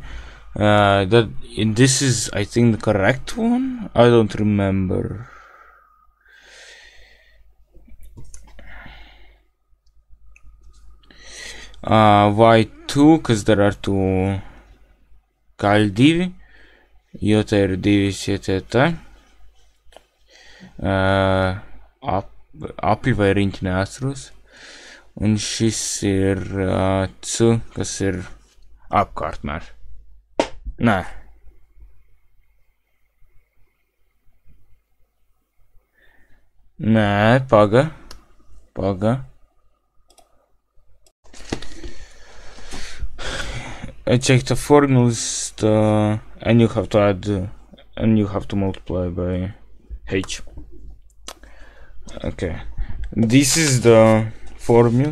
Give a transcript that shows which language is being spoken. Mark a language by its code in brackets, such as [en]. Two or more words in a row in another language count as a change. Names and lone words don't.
[en] This is, I think, the correct one. I don't remember. Y2, because there are two Kal 2, [lv] jo te ir 2 šitie te. Apļi vai riņķi neatceros. Un šis ir C, kas ir apkārtmēr. Nē. Nē, paga. [en] I check the formulas and you have to add and you have to multiply by h. Okay, this is the formula.